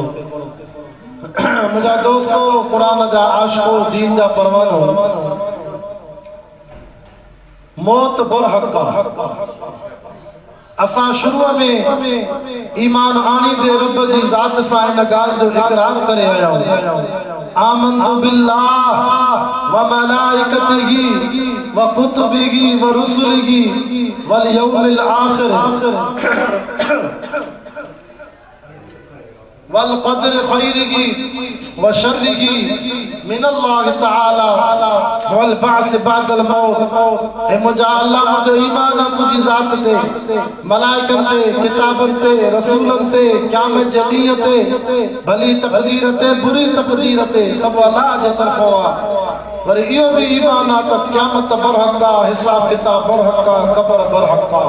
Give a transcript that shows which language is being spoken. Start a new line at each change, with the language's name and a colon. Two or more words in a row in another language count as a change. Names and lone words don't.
Sindhi: मुंहिंजा दोस्तो क़ुरान जा आशिक़ो दीन जा परवानो मौत बरहक़ असां शुरू में ईमान आनी दे रब जी ज़ात सां इन ॻाल्हि जो इक़रार करे आया आहियूं
Arabic: آمنت بالله وملائكته وكتبه ورسله واليوم الآخر والقدر خيره وشره من الله تعالى والبعث بعد الموت.
Sindhi: ए मुंहिंजा अल्लाह मुंहिंजो ईमान आहे तुंहिंजी ज़ात ते मलाइकनि ते किताबनि ते रसूलनि ते क़यामत जे ॾींहं ते भली तक़दीर ते बुरी तक़दीर ते सभु अल्लाह जे तरफ़ों आहे। वरी इहो बि ईमान आहे त क़यामत बरहक़ आहे हिसाब किताब बरहक़ आहे क़ब्र बरहक़ आहे।